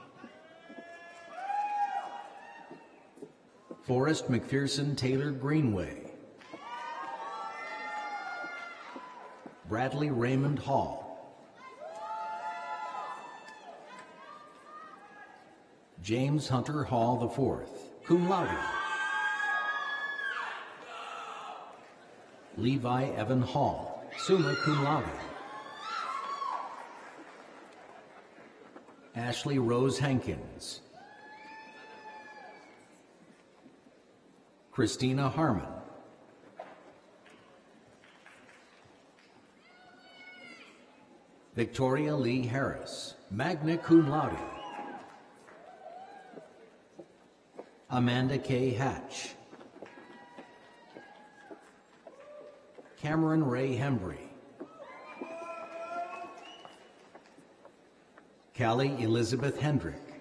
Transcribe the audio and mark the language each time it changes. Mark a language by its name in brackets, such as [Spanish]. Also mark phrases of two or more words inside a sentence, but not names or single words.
[English] Forrest McPherson Taylor Greenway. Bradley Raymond Hall. James Hunter Hall IV, [Latin] cum laude. [English] Levi Evan Hall, [Latin] summa cum laude. [English] Ashley Rose Hankins. Christina Harmon. Victoria Lee Harris, [Latin] magna cum laude. [English] Amanda K. Hatch. Cameron Ray Hembry. Callie Elizabeth Hendrick.